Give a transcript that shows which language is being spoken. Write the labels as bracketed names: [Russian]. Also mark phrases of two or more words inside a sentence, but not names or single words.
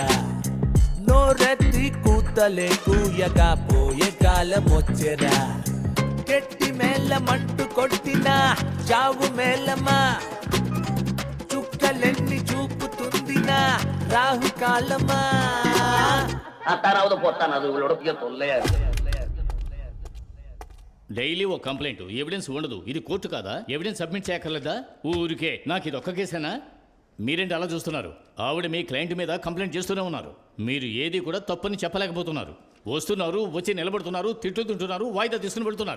[Telugu] నోరెత్తి కూతలే కూయగా పోయే కాలం వచ్చేరా. గట్టి మేళమంటూ కొట్టినా చావు మేళమా, చుక్కలెన్ని చూపుతుందినా రాహుకాలమా. [Tamil] அத்தானாவது பொத்தானாவது இவளோட பெரிய தொல்லையா இருக்கு. [Telugu] డైలీ ఓ కంప్లైంట్, ఎవిడెన్స్ ఉండదు. ఇది కోర్టు కాదా? ఎవిడెన్స్ సబ్మిట్ చేయక్కర్లేదా? ఊరికే నాకు ఇది ఒక్క కేసేనా? మీరేంటి అలా చూస్తున్నారు? ఆవిడ మీ క్లయింట్ మీద కంప్లైంట్ చేస్తూనే ఉన్నారు. మీరు ఏది కూడా తప్పని చెప్పలేకపోతున్నారు. వస్తున్నారు, వచ్చి నిలబడుతున్నారు, తిట్టుతుంటున్నారు, వాయిదా తీసుకుని వెళ్తున్నారు.